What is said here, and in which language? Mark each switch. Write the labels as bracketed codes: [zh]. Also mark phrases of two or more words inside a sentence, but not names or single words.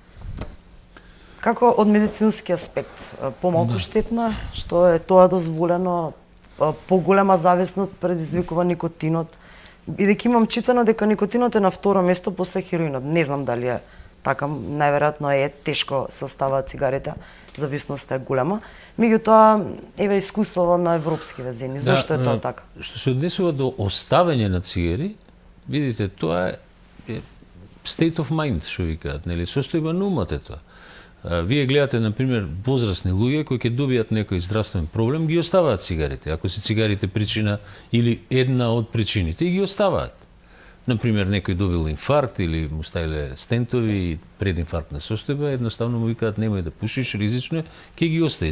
[mk] Како од медицински аспект, помалку штетно е, што е тоа дозволено, поголема зависност предизвикува никотинот, бидејќи имам читано дека никотинот е на второ место после хероинот. Не знам дали е така, најверојатно е тешко се оставаат цигарите, зависноста е голема. Меѓутоа, еве искуство на европски земји. Зошто е тоа така? Што се однесува до оставање на цигари, видите, тоа е [en] state of mind, [mk] што викаат, нели, состојба на умот е тоа. Вие гледате, например, возрастни луѓе кои ќе добијат некој здравствен проблем, ги оставаат цигарите. Ако се цигарите причина или една од причините, и ги оставаат. Например, некој добил инфаркт или му ставиле стентови и прединфарктна состојба, едноставно му викаат немој да пушиш, ризично е, ќе ги остави.